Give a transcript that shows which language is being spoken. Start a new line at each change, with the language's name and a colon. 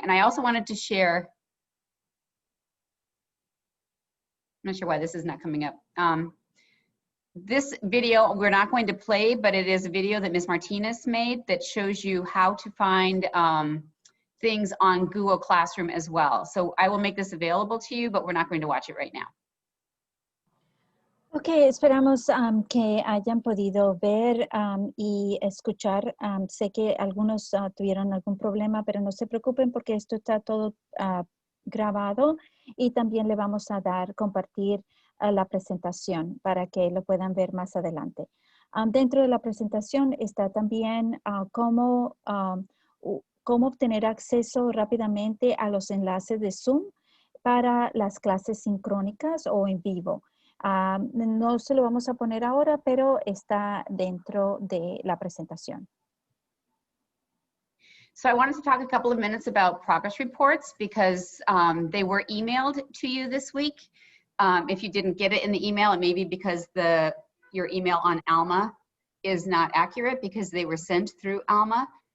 English: And I also wanted to share, I'm not sure why this is not coming up. This video we're not going to play, but it is a video that Ms. Martinez made that shows you how to find things on Google Classroom as well. So I will make this available to you, but we're not going to watch it right now.
Spanish: Ok, esperamos que hayan podido ver y escuchar. Sé que algunos tuvieron algún problema, pero no se preocupen porque esto está todo grabado y también le vamos a compartir la presentación para que lo puedan ver más adelante. Dentro de la presentación está también cómo obtener acceso rápidamente a los enlaces de Zoom para las clases sincrónicas o en vivo. No se lo vamos a poner ahora, pero está dentro de la presentación.
English: So I wanted to talk a couple of minutes about progress reports because they were emailed to you this week. If you didn't get it in the email, it may be because your email on ALMA is not accurate because they were sent through ALMA.